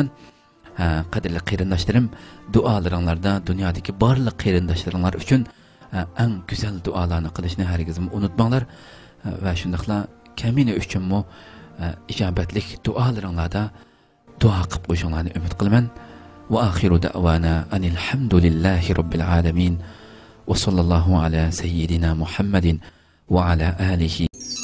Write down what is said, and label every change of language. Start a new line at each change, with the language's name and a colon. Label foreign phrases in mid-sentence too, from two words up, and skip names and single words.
Uzbek: Qadrli qarindoshlarim, duolaringlarda dunyodagi barliq qarindoshlaringlar uchun eng go'zal duolarni qilishni hargiz unutmanglar va shundaqla kamina uchunmi ijobatlik duolaringlarda duo qilib qo'yishinglarni umid qilaman.
Arabic: وآخر دعوانا أن الحمد لله رب العالمين وصلى الله على سيدنا محمد وعلى آله